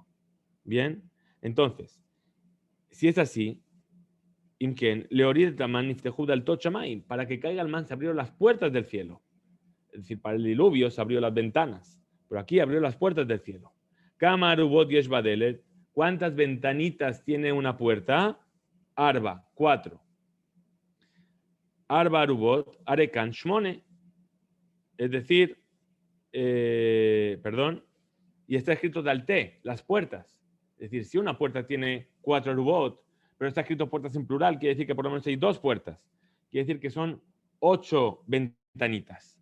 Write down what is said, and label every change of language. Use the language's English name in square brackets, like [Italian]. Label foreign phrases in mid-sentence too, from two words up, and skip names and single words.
[Spanish] Bien, entonces, si es así, para que caiga el man se abrieron las puertas del cielo. Es decir, para el diluvio se abrió las ventanas, pero aquí abrió las puertas del cielo. ¿Cuántas ventanitas tiene una puerta? [Hebrew] ארבע, 4. ארבע ארובות, הרי כאן שמונה. [Spanish] Es decir, y está escrito dalte, las puertas. Es decir, si una puerta tiene 4 arubot, pero está escrito puertas en plural, quiere decir que por lo menos hay 2 puertas. Quiere decir que son 8 ventanitas.